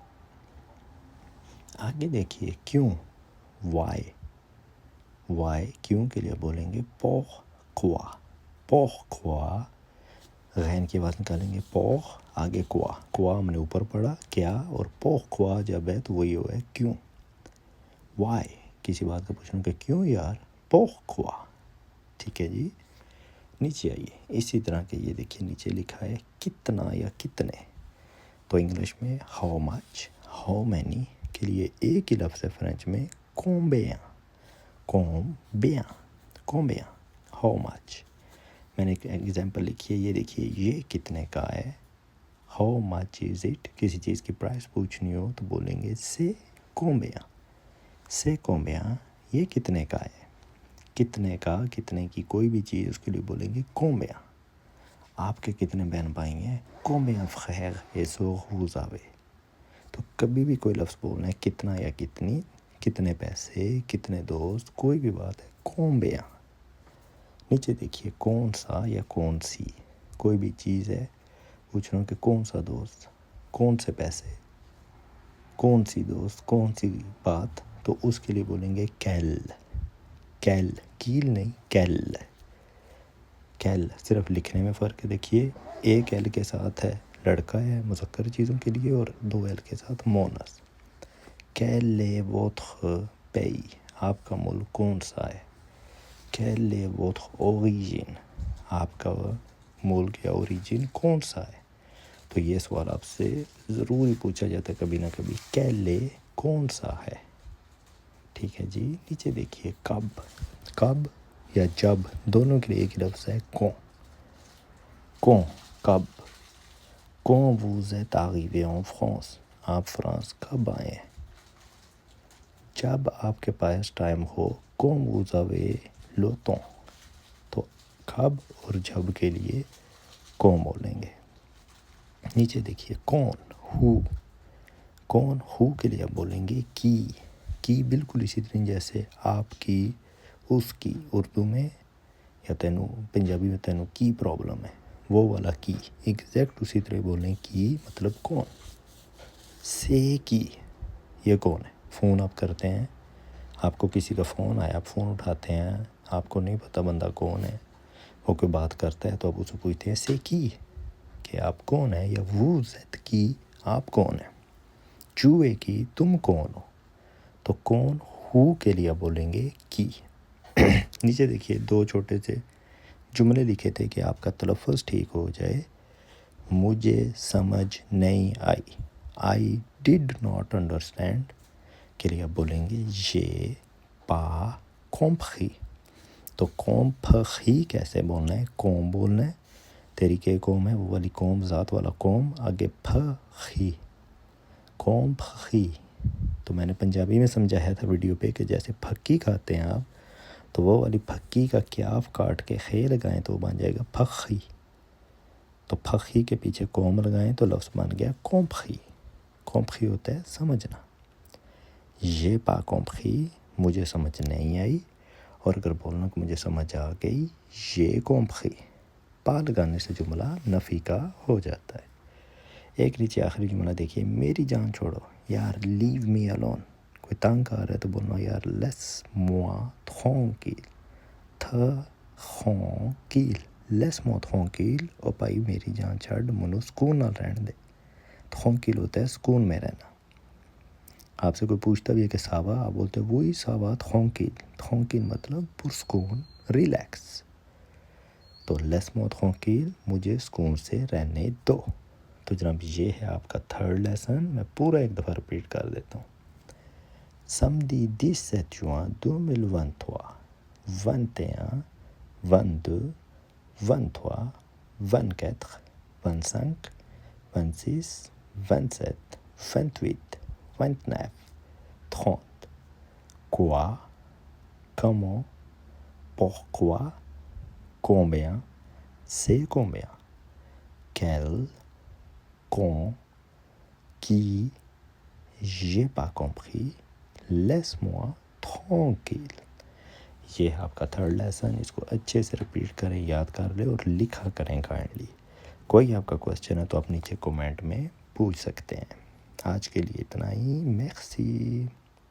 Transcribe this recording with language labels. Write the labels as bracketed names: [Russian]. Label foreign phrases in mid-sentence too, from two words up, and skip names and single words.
[Urdu] آگے دیکھیے کیوں، وائی، وائی کیوں کے لیے بولیں گے پوخ کوا، پوخ کوا، غین کی آواز نکالیں گے پوخ، آگے کوا، کوا ہم نے اوپر پڑھا کیا، اور پوخ کوا جب ہے تو وہی ہوا ہے کیوں۔ وائی، کسی بات کا پوچھنا کہ کیوں یار، پوخ کوا، ٹھیک ہے جی۔ نیچے آئیے، اسی طرح کے یہ دیکھیے نیچے لکھا ہے کتنا یا کتنے۔ تو انگلش میں [English] how much, how many [Urdu] کے لیے ایک ہی لفظ ہے فرینچ میں کومبیاں، کومبیاں، کومبیاں، [English] how much. [Urdu] میں نے ایک ایگزامپل لکھی ہے، یہ دیکھیے یہ کتنے کا ہے، [English] how much is it, [Urdu] کسی چیز کی پرائس پوچھنی ہو تو بولیں گے [French] c'est combien, c'est combien, [Urdu] یہ کتنے کا ہے، کتنے کا، کتنے کی کوئی بھی چیز اس کے لیے بولیں گے کومبیا۔ آپ کے کتنے بہن بھائی ہیں، [French] combien frères es vous avez. [Urdu] تو کبھی بھی کوئی لفظ بولنا ہے کتنا یا کتنی، کتنے پیسے، کتنے دوست، کوئی بھی بات ہے، کومبیا۔ نیچے دیکھیے کون سا یا کون سی، کوئی بھی چیز ہے، پوچھ رہا ہوں کہ کون سا دوست، کون سے پیسے، کون سی دوست، کون سی بات، تو اس کے لیے بولیں گے کیل، کیل، کیل نہیں کیل، کیل۔ صرف لکھنے میں فرق ہے، دیکھیے ایک ایل کے ساتھ ہے لڑکا ہے مذکر چیزوں کے لیے، اور دو ایل کے ساتھ مونس۔ [French] quel est votre pays, [Urdu] آپ کا ملک کون سا ہے، [French] quel est votre origine, [Urdu] آپ کا ملک یا اوریجن کون سا ہے۔ تو یہ سوال آپ سے ضروری پوچھا جاتا ہے کبھی نہ کبھی، [French] quel est [Urdu] کون سا ہے، ٹھیک ہے جی۔ نیچے دیکھیے کب، کب یا جب دونوں کے لیے ایک ہی لفظ ہے کون، کون، کب، [French] quand vous êtes arrivé en France, [Urdu] آپ فرانس کب آئے ہیں۔ جب آپ کے پاس ٹائم ہو، [French] quand vous avez le temps, [Urdu] تو کب اور جب کے لیے کون بولیں گے۔ نیچے دیکھیے کون، ہو، کون، ہو کے لیے آپ بولیں گے کی بالکل اسی طرح جیسے آپ کی، اس کی، اردو میں یا تینوں پنجابی میں تینوں کی پرابلم ہے، وہ والا کی ایگزیکٹ اسی طرح بولیں کی مطلب کون۔ [French] c'est qui, [Urdu] یہ کون ہے، فون آپ کرتے ہیں، آپ کو کسی کا فون آیا، آپ فون اٹھاتے ہیں، آپ کو نہیں پتہ بندہ کون ہے، وہ کوئی بات کرتا ہے تو آپ اسے پوچھتے ہیں [French] c'est qui, [Urdu] کہ آپ کون ہیں، یا [French] vous êtes qui, [Urdu] آپ کون ہیں۔ [French] t'es qui, [Urdu] تم کون ہو، تو کون، ہو کے لیے بولیں گے کی۔ نیچے دیکھیے دو چھوٹے سے جملے لکھے تھے کہ آپ کا تلفظ ٹھیک ہو جائے۔ مجھے سمجھ نہیں آئی، [English] I did not understand [Urdu] کے لیے آپ بولیں گے [French] j'ai pas compris۔ [Urdu] تو compris کیسے بولنا ہے، کوم بولنا ہے، طریقے کوم ہے وہ والی کوم، ذات والا کوم، آگے پھخی، compris۔ تو میں نے پنجابی میں سمجھایا تھا ویڈیو پہ کہ جیسے پھکی کھاتے ہیں آپ، تو وہ والی پھکی کا کیاف کاٹ کے خے لگائیں تو بن جائے گا پھخی، تو پھخی کے پیچھے کوم لگائیں تو لفظ بن گیا compris۔ compris ہوتا ہے سمجھنا۔ [French] j'ai pas compris، [Urdu] مجھے سمجھ نہیں آئی، اور اگر بولنا کہ مجھے سمجھ آ گئی، [French] j'ai compris۔ [Urdu] پا لگانے سے جملہ نفی کا ہو جاتا ہے۔ ایک نیچے آخری جملہ دیکھیے، میری جان چھوڑو، یار [English] leave me alone, [Urdu] کوئی تنگ آ رہا ہے تو بولنا یار [French] laisse moi tranquille, tranquille, laisse moi tranquille, [Punjabi] اور بھائی میری جان چھڑ، منو سکون نہ رہن دے۔ [Urdu] tranquille ہوتا ہے سکون میں رہنا۔ آپ سے کوئی پوچھتا بھی ہے کہ ساوا، آپ بولتے ہیں وہی [French] ça va tranquille, tranquille [Urdu] مطلب پرسکون، ریلیکس۔ [French] تو laisse moi tranquille, [Urdu] مجھے سکون سے رہنے دو۔ تو جناب یہ ہے آپ کا [English] third lesson, [Urdu] میں پورا ایک دفعہ ریپیٹ کر دیتا ہوں۔ [French] samedi 17 juin 2023، 21، 22، 23، 24، 25، 26، 27، 28، 29، 30۔ Quoi, comment, pourquoi, combien, c'est combien, quel, quand, qui, j'ai pas compris، laisse-moi tranquille۔ [Urdu] یہ ہے آپ کا [English] third lesson, [Urdu] اس کو اچھے سے ریپیٹ کریں، یاد کر لیں اور لکھا کریں کائنڈلی۔ کوئی آپ کا کوسچن ہے تو آپ نیچے کومنٹ میں پوچھ سکتے ہیں۔ آج کے لیے اتنا ہی، میرسی۔